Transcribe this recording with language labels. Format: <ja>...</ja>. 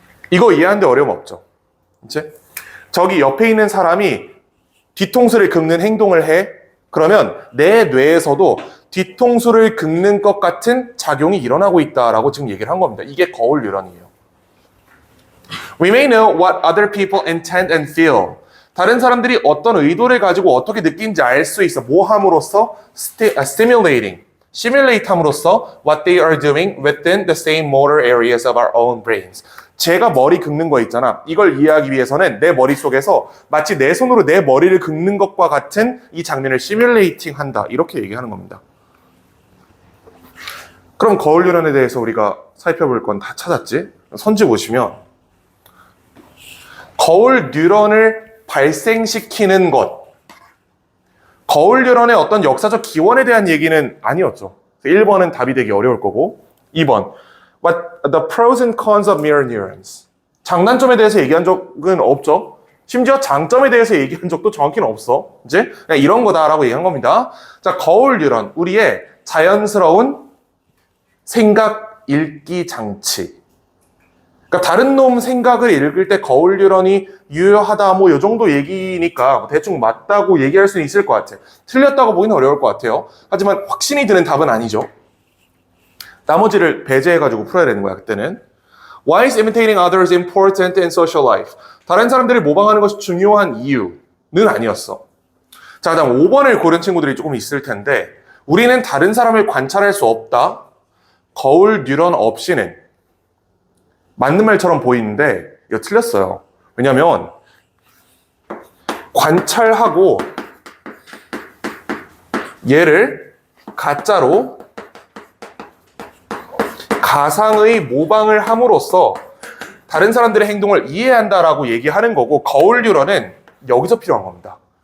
<ko>이거 이해하는데 어려움 없죠? 그치? 저기 옆에 있는 사람이 뒤통수를 긁는 행동을 해. 그러면 내 뇌에서도 뒤통수를 긁는 것 같은 작용이 일어나고 있다라고 지금 얘기를 한 겁니다. 이게 거울 뉴런이에요.</ko> <en>We may know what other people intend and feel.</en> <ko>다른 사람들이 어떤 의도를 가지고 어떻게 느끼는지 알 수 있어. 뭐 함으로써? Stimulating.</ko> <en>Simulate</en> <ko>함으로써</ko> <en>what they are doing within the same motor areas of our own brains.</en> <ko>제가 머리 긁는 거 있잖아. 이걸 이해하기 위해서는 내 머릿속에서 마치 내 손으로 내 머리를 긁는 것과 같은 이 장면을 시뮬레이팅 한다. 이렇게 얘기하는 겁니다. 그럼 거울 뉴런에 대해서 우리가 살펴볼 건 다 찾았지? 선지 보시면 거울 뉴런을 발생시키는 것, 거울 뉴런의 어떤 역사적 기원에 대한 얘기는 아니었죠. 1번은 답이 되기 어려울 거고 2번</ko> <en>What the pros and cons of mirror neurons.</en> <ko>장단점에 대해서 얘기한 적은 없죠. 심지어 장점에 대해서 얘기한 적도 정확히는 없어. 이제 그냥 이런 거다라고 얘기한 겁니다. 자, 거울 뉴런, 우리의 자연스러운 생각 읽기 장치. 그러니까 다른 놈 생각을 읽을 때 거울 뉴런이 유효하다 뭐 이 정도 얘기니까 대충 맞다고 얘기할 수는 있을 것 같아. 틀렸다고 보기는 어려울 것 같아요. 하지만 확신이 드는 답은 아니죠. 나머지를 배제해가지고 풀어야 되는 거야 그때는.</ko> <en>Why is imitating others important in social life?</en> <ko>다른 사람들을 모방하는 것이 중요한 이유는 아니었어. 자, 그다음 5번을 고른 친구들이 조금 있을 텐데 우리는 다른 사람을 관찰할 수 없다. 거울 뉴런 없이는 맞는 말처럼 보이는데 이거 틀렸어요. 왜냐면 관찰하고 얘를 가짜로 가상의 모방을 함으로써 다른 사람들의 행동을 이해한다라고 얘기하는 거고 거울 뉴런은 여기서 필요한 겁니다.</ko>